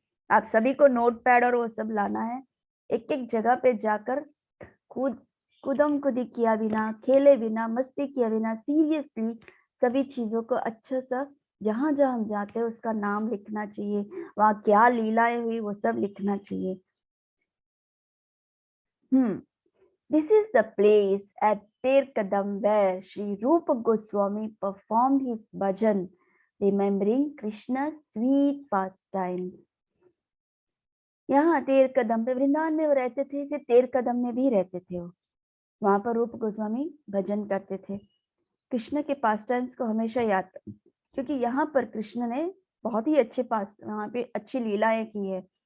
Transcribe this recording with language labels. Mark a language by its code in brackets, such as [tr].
[hi] आप सभी को नोट पैड और वो सब लाना है, एक एक जगह पे जाकर कूदम कुदी किया बिना, खेले बिना, मस्ती किया बिना, सीरियसली सभी चीजों को अच्छा सा, जहां जहां हम जाते हैं उसका नाम लिखना चाहिए, वहां क्या लीलाएं हुई वो सब लिखना चाहिए। [en] This is the place at Terkadam where Sri Rupa Goswami performed his bhajan, remembering Krishna's sweet pastimes. [hi] यहाँ तेर कदम पे वृंदावन में वो रहते थे, फिर तेर कदम में भी रहते थे वो। वहां पर रूप गोस्वामी भजन करते थे। कृष्ण के पास टाइम्स को हमेशा याद, क्योंकि यहाँ पर कृष्ण ने बहुत ही अच्छे पास वहाँ पे अच्छी लीलाएं की है।